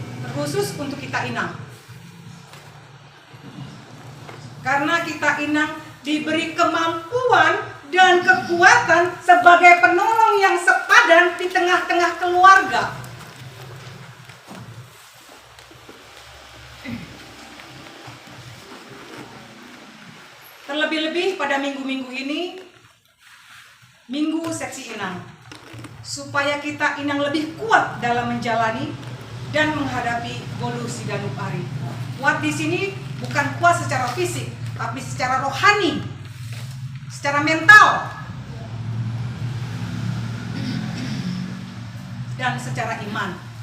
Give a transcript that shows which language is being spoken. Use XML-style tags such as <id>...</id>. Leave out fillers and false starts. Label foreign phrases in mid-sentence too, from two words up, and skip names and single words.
<id>terkhusus untuk kita inang. Karena kita inang diberi kemampuan dan kekuatan sebagai penolong yang sepadan di tengah-tengah keluarga. Terlebih-lebih pada minggu-minggu ini, minggu seksi inang, supaya kita inang lebih kuat dalam menjalani dan menghadapi Bolu Sidanuk Ari. Kuat di sini bukan kuat secara fisik, tapi secara rohani, secara mental, dan secara iman.</id>